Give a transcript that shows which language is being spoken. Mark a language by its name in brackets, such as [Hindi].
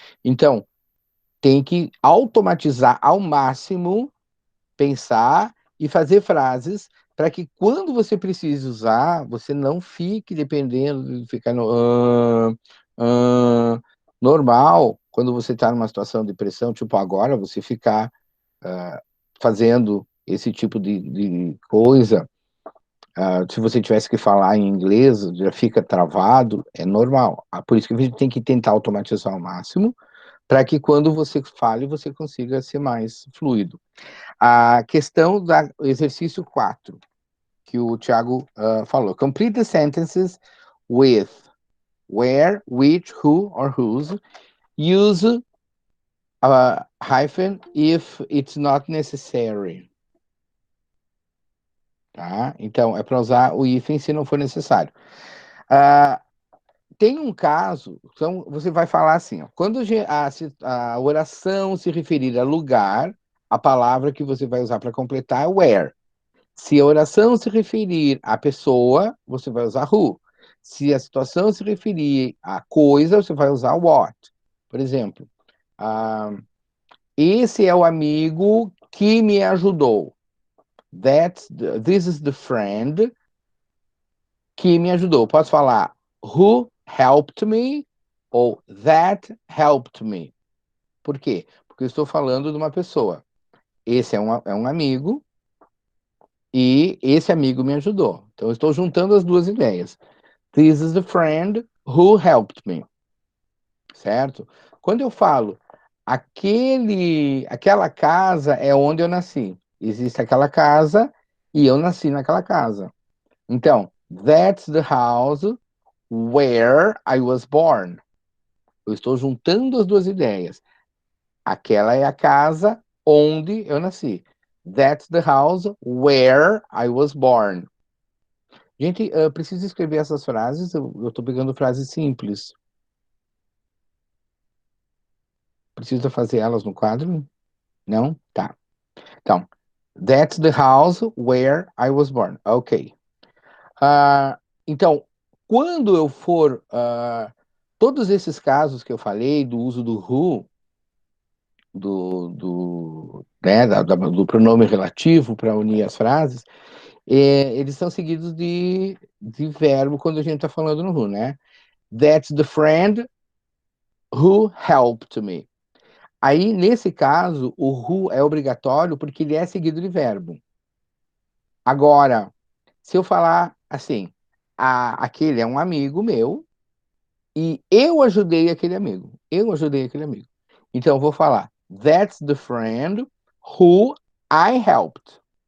[Portuguese] Então, tem que automatizar ao máximo, pensar e fazer frases para que quando você precise usar, você não fique dependendo de ficar no normal, quando você está numa situação de pressão, tipo agora, você ficar fazendo esse tipo de coisa, se você tivesse que falar em inglês, já fica travado, é normal. Por isso que a gente tem que tentar automatizar ao máximo, para que quando você fale, você consiga ser mais fluido. A questão do exercício 4 que o Thiago falou. [English] Complete the sentences with where, which, who or whose. Use hyphen if it's not necessary. [Portuguese] Tá? Então, é para usar o hífen se não for necessário. Ah, tem um caso, então você vai falar assim, ó, quando a oração se referir a lugar, a palavra que você vai usar para completar é where. Se a oração se referir à pessoa, você vai usar who. Se a situação se referir à coisa, você vai usar what. Por exemplo, ah, esse é o amigo que me ajudou. [English] This is the friend [Portuguese] que me ajudou. Posso falar [English] who helped me [Portuguese] ou [English] that helped me. [Portuguese] Por quê? Porque eu estou falando de uma pessoa. Esse é um amigo e esse amigo me ajudou. Então, eu estou juntando as duas ideias. [English] This is the friend who helped me. [Portuguese] Certo? Quando eu falo aquela casa é onde eu nasci. Existe aquela casa e eu nasci naquela casa. Então, [English] that's the house where I was born. [Portuguese] Eu estou juntando as duas ideias. Aquela é a casa onde eu nasci. [English] That's the house where I was born. [Portuguese] Gente, eu preciso escrever essas frases. Eu estou pegando frases simples. Precisa fazer elas no quadro? Não? Tá. Então, [English] that's the house where I was born. [Portuguese] Ok. Então, quando eu for. Todos esses casos que eu falei, do uso do who, do pronome relativo para unir as frases, eles são seguidos de verbo quando a gente está falando no who, né? [English] That's the friend who helped me. [Portuguese] Aí, nesse caso, o who é obrigatório porque ele é seguido de verbo. Agora, se eu falar assim, aquele é um amigo meu e eu ajudei aquele amigo. Eu ajudei aquele amigo. Então, eu vou falar, [English] that's the friend who I helped.